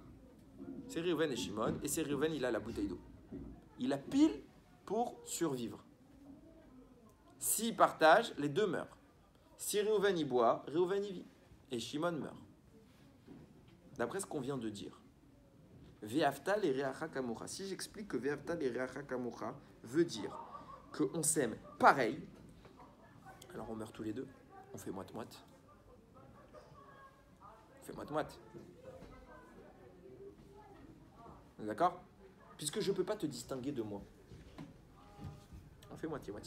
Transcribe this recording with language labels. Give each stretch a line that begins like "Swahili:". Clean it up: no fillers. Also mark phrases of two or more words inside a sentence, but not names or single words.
French: C'est Reuven et Shimon, et c'est Reuven, il a la bouteille d'eau. Il a pile pour survivre. S'ils partagent, les deux meurent. Si Reuven y boit, Reuven y vit. Et Shimon meurt. D'après ce qu'on vient de dire,
Hebrew: ואהבת לרעך כמוך.
French: Si j'explique que
Hebrew: ואהבת לרעך כמוך
French: veut dire qu'on s'aime pareil, alors on meurt tous les deux, on fait moite-moite. On fait moite-moite. D'accord? Puisque je ne peux pas te distinguer de moi. On fait moitié-moitié.